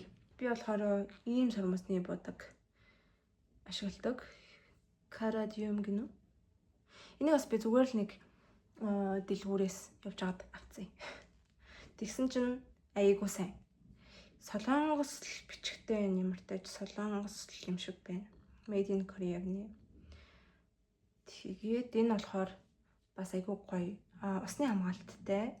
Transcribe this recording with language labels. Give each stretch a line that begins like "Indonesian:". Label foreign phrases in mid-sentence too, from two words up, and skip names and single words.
Mongolian: Би болохоор ийм сормосны будаг ашигладаг. Caradium гинэ. Энийг бас би зүгээр л нэг дэлгүүрээс явж байгаад авцсан. Тэгсэн чинь айгуу сайн. Солонгос бичгтэй нэмэртэй солонгос юм шиг байна.
English: Made in Korea гэнэ.
Mongolian: Тэгээд энэ болохоор бас айгуу гоё. Усны хамгаалттай.